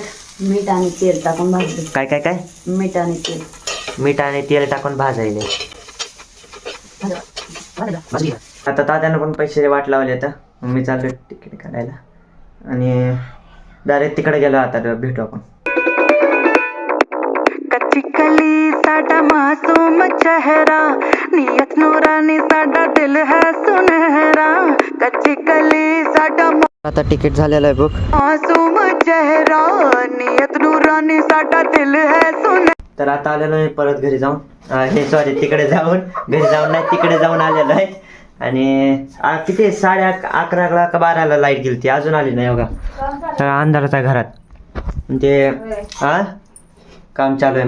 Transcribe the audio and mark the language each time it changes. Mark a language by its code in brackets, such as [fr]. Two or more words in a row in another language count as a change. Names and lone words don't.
[mr] मीठ आणि तेल टाकून भाजले. काय काय काय मीठ आणि तेल टाकून भाजायले. आता तात्यानं पण पैसे वाट लावले. आता मग मी चाललो तिकीट काढायला आणि डायरेक्ट तिकडे गेलो. आता भेटू आपण. [pa] ਕੱਚੀ ਕਲੀ ਸਾਡਾ ਮਾਸੂਮ ਚਿਹਰਾ, ਨੀਅਤ ਨੂਰਾਨੀ ਸਾਡਾ ਦਿਲ ਹੈ ਸੁਨਹਿਰਾ. ਕੱਚੀ ਕਲੀ ਸਾਡਾ [mr] आता तिकीट झालेलं आहे बुक. [pa] ਮਾਸੂਮ ਚਿਹਰਾ, ਨੀ ਸਾਡਾ ਦਿਲ ਹੈ ਸੁਨ. [mr] तर आता आलेलो आहे परत घरी जाऊन हे सॉरी तिकडे जाऊन घरी जाऊन नाही तिकडे जाऊन आलेलो आहे. आणि किती 11:30 का 12ला लाईट गेली ती अजून आली नाही बघा. अंधारात आहे घरात म्हणजे काम चालू आहे.